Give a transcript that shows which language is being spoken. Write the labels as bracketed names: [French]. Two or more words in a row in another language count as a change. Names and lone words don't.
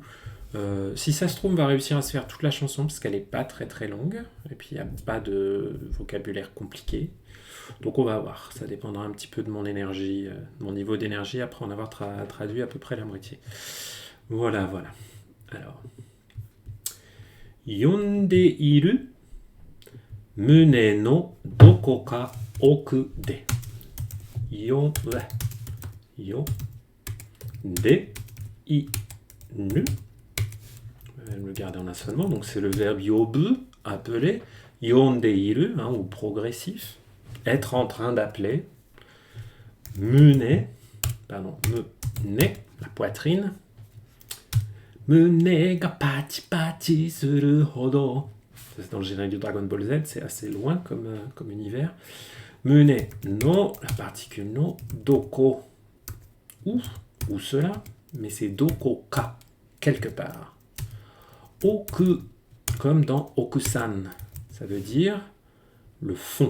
[French] Si ça se trouve, on va réussir à se faire toute la chanson parce qu'elle n'est pas très très longue et puis il n'y a pas de vocabulaire compliqué. Donc on va voir, ça dépendra un petit peu de mon énergie, de mon niveau d'énergie après en avoir traduit à peu près la moitié. Voilà. Alors, [Japanese] 呼んでいる胸のどこか奥で. 呼んでいる. [French] Je vais me le garder en assolement. Donc c'est le verbe yobu, appeler, [Japanese] 呼んでいる, [French] ou progressif, être en train d'appeler, mune, la poitrine, [Japanese] 胸がパチパチするほど. [French] C'est dans le générique de Dragon Ball Z, c'est assez loin comme univers. [Japanese] 胸の, [French] la particule no, doko, où cela, mais c'est [Japanese] どこか, [French] quelque part. Oku, comme dans okusan, ça veut dire le fond.